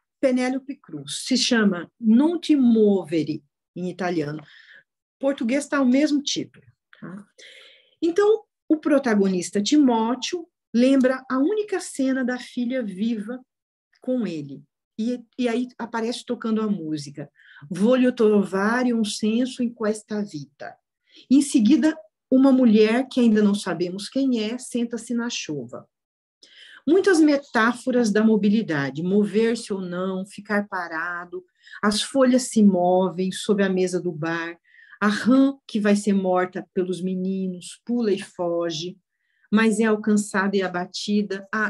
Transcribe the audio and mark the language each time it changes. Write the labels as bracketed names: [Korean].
[Portuguese] Penélope Cruz. Se chama Non ti muovere, em italiano. Português está o mesmo título. Tá? Então, o protagonista Timóteo lembra a única cena da filha viva com ele. E aí aparece tocando a música. [Italian] Voglio trovare un senso in questa vita. [Portuguese] Em seguida, uma mulher, que ainda não sabemos quem é, senta-se na chuva. Muitas metáforas da mobilidade, mover-se ou não, ficar parado, as folhas se movem sob a mesa do bar, a rã que vai ser morta pelos meninos, pula e foge, mas é alcançada e abatida.